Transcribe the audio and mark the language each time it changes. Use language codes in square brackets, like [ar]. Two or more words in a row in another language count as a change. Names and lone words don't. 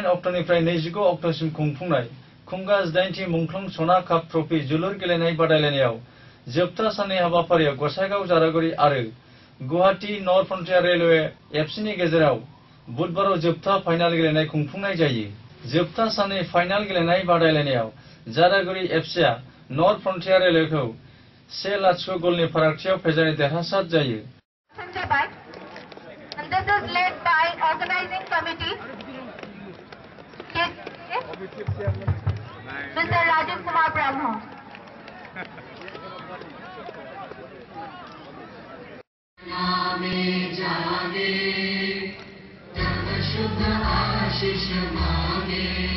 [brx] अक्ट'निफ्राय 29 अक्ट'सिम खुंफुंनाय खुंगा 18थि मुंख्लं सना काप ट्रफी जोलुर गेलेनाय बादायलायनायाव जोबथा साननि हाबाफारियाव गसाइगाव जारागुरि आरो गुवाहाटी नर्थ फ्रन्टियार रेलवे FCनि गेजेराव बुधबाराव जोबथा फाइनाल गेलेनाय खुंफुंनाय जायो जोबथा साननि फाइनाल गेलेनाय बादायलायनायाव जारागुरि FCआ नर्थ फ्रन्टियार रेलवेखौ 1-0 गलनि फारागथियाव फेजेनना देरहासार जायो [en] And this is led by organizing committee Mr. Rajiv Kumar Brahma. [hi] नामे जागे तब शुभ आशीष मांगे